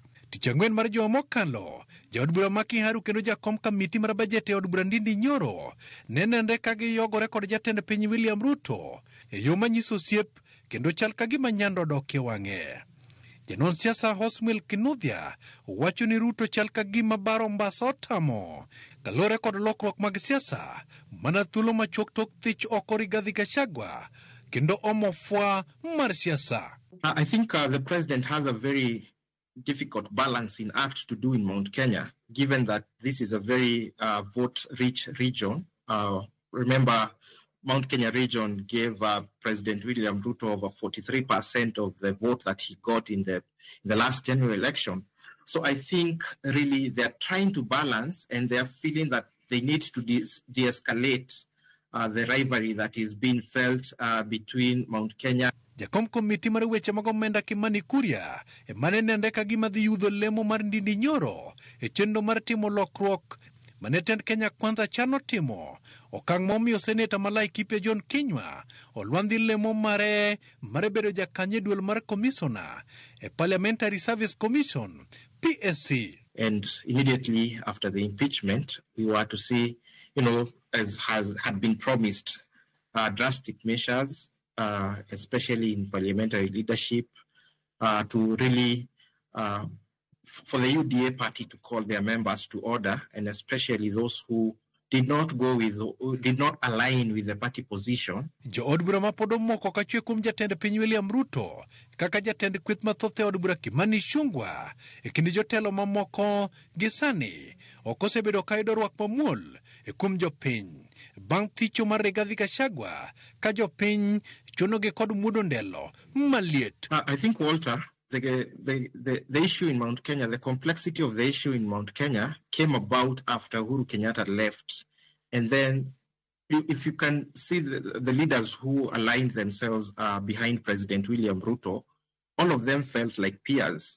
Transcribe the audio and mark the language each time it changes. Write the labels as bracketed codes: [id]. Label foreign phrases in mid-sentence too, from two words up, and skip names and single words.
[luo] Tich ang'wen mar juma mokalo jaod bura Maki Haru kendo jakom kamiti mar bajet e od bura Ndindi Nyoro ne nenre ka giyogore kod jatend piny William Ruto e yo manyiso osiep kendo chal ka gima nyando dok e wang'e. Janon siasa Hosmil Kinuthia wacho ni Ruto chal ka gima baro mbasa otamo kalore kod lokruok mag siasa mana thuolo machuok tok thich oko Rigathi Gachagua kendo omofwa mar siasa. [en] I think the president has a very difficult balancing act to do in Mount Kenya, given that this is a very vote-rich region. Remember, Mount Kenya region gave President William Ruto over 43% of the vote that he got in the last general election. So I think really they're trying to balance and they're feeling that they need to de-escalate the rivalry that is being felt between Mount Kenya. [luo] Jakom komiti mar weche mag omenda Kimani Kuria mane nende ka gima dhi yudho lemo mar Ndindi Nyoro e chenro mar timo lokruok mane tend Kenya Kwanza chano timo. Okang' momiyo seneta Malai Kipya John Kinywa olwandhi lemo mare bedo jakanye duol mar komisona e Parliamentary Service Commission PSC. [en] And immediately after the impeachment, we were to see, as had been promised, drastic measures, especially in parliamentary leadership, to really for the UDA party to call their members to order, and especially those who did not align with the party position. [luo] Jo od bura mapodo moko ka chwe kum jatend piny William Ruto kaka jatend kweth mathoth e od bura Kimani Ichung'wah e kindi jotelo mamoko gi sani ok osebedo ka yudo rwak mamuol e kum jopiny bang' thicho mar Rigathi Gachagua ka jopiny chunogi kod muodo ndelo maliet. [en] I think, Walter, the issue in Mount Kenya, the complexity of the issue in Mount Kenya came about after Uhuru Kenyatta left. And then if you can see the leaders who aligned themselves behind President William Ruto, all of them felt like peers.